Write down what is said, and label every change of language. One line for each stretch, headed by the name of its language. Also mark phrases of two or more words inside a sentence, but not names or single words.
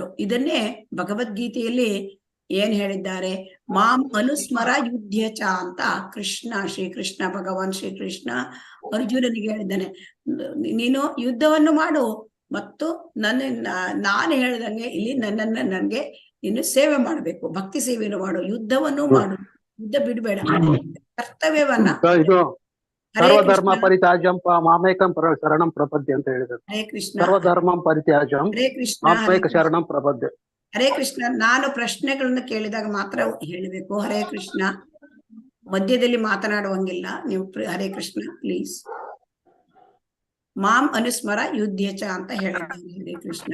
Kannada: ಇದನ್ನೇ ಭಗವದ್ಗೀತೆಯಲ್ಲಿ ಏನ್ ಹೇಳಿದ್ದಾರೆ,
Sanskrit: ಮಾಂ ಅನುಸ್ಮರ ಯುದ್ಧಚ
Kannada: ಅಂತ ಶ್ರೀಕೃಷ್ಣ ಭಗವಾನ್ ಶ್ರೀಕೃಷ್ಣ ಅರ್ಜುನನಿಗೆ ಹೇಳಿದ್ದಾನೆ. ನೀನು ಯುದ್ಧವನ್ನು ಮಾಡು ಮತ್ತು ನಾನು ಹೇಳ್ದಂಗೆ ಇಲ್ಲಿ ನನ್ಗೆ ನೀನು ಸೇವೆ ಮಾಡ್ಬೇಕು, ಭಕ್ತಿ ಸೇವೆಯನ್ನು ಮಾಡು, ಯುದ್ಧವನ್ನು ಮಾಡು, ಯುದ್ಧ ಬಿಡಬೇಡ, ಕರ್ತವ್ಯವನ್ನ.
Sanskrit: ಇದು ಸರ್ವಧರ್ಮ ಪರಿತ್ಯಾಜ್ಯಂ ಮಾಮೇಕಂ ಶರಣಂ ಪ್ರಪದ್ಯೆ
Kannada: ಅಂತ ಹೇಳಿದ್ರು.
Sanskrit: ಹರೇ ಕೃಷ್ಣ. ಸರ್ವಧರ್ಮಂ ಪರಿತ್ಯಾಜ್ಯಂ ಹರೇ ಕೃಷ್ಣ. ಮಾಮೇಕ ಶರಣಂ ಪ್ರಪದ್ಯೆ. ಹರೇ ಕೃಷ್ಣ.
Kannada: ನಾನು ಪ್ರಶ್ನೆಗಳನ್ನು ಕೇಳಿದಾಗ ಮಾತ್ರ ಹೇಳಬೇಕು.
Sanskrit: ಹರೇ ಕೃಷ್ಣ.
Kannada: ಮಧ್ಯದಲ್ಲಿ ಮಾತನಾಡುವಂಗಿಲ್ಲ ನೀವು.
Sanskrit: ಹರೇ ಕೃಷ್ಣ ಪ್ಲೀಸ್. ಮಾಂ ಅನುಸ್ಮರ ಯುದ್ಧಚ
Kannada: ಅಂತ ಹೇಳಿದ್ದಾನೆ
Sanskrit: ಹರೇ ಕೃಷ್ಣ.